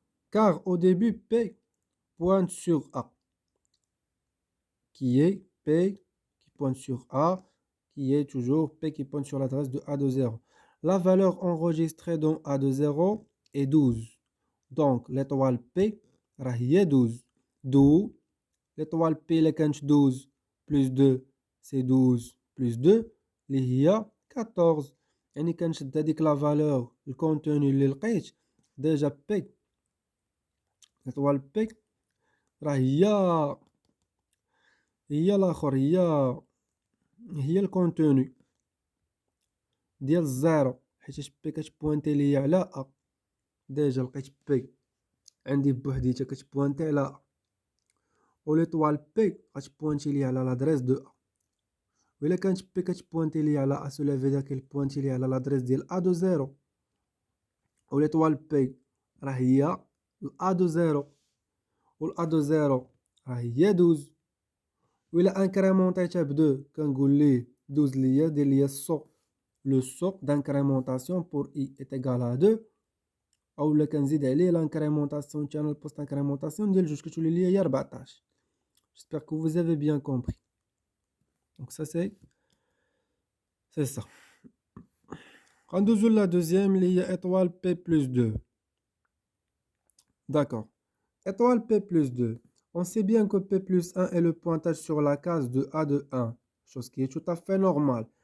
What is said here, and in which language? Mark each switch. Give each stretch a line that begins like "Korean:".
French: Car au début, P pointe sur A, qui est P qui pointe sur A, qui est toujours P qui pointe sur l'adresse de A de 0. La valeur enregistrée dans A de 0 est 12. Donc, l'étoile P est 12. D'où l'étoile P est 12 plus 2, c'est 12 plus 2,
Arabic: اللي هي
French: 14.
Arabic: يعني كنشد هذيك لا فالور الكونتوني اللي لقيت ديجا بي l'étoile بي راه هي الاخر هي الكونتوني ديال الزيرو، حيت بي كتبوانتي ليا على ا. ديجا لقيت بي عندي بوحديتها كتبوانتي على ا، و ليطوال بي غتبوانتي ليا على لادريس دو ا. و الا كانت بي كتبوانتي ليا على ا، سولا في داك البوانتي ليا على لادريس ديال ا دو زيرو، و ليطوال بي راه هي الأ دو زيرو، والأ دو زيرو راه هي 12. و إلا انكريمونطيتها بدو كنقول ليه 12 ليا دير ليا السو، لو سو دانكريمونطاسيون بور
French: I est égal à 2،
Arabic: أو لا كنزيد عليه لانكريمونطاسيون تاعنا البوست انكريمونطاسيون ديال جوج كتولي ليا هي 14.
French: J'espère que vous avez bien compris. Donc ça c'est ça.
Arabic: غندوزو
French: la deuxième
Arabic: اللي هي
French: étoile P plus 2. D'accord. Étoile P plus 2. On sait bien que P plus 1 est le pointage sur la case de A de 1, chose qui est tout à fait normale.